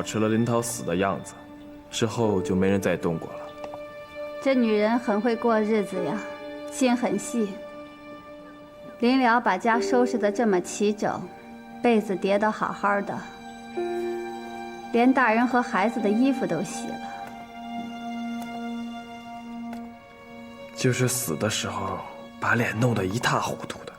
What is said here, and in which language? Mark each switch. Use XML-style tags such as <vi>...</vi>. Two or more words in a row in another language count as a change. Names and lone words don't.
<zh>持了林桃死的樣子，之後就沒人再動過了。這女人很會過日子呀，心很細。臨了把家收拾得這麼齊整，被子疊得好好的，連大人和孩子的衣服都洗了。就是死的時候，把臉弄得一塌糊塗的。</zh>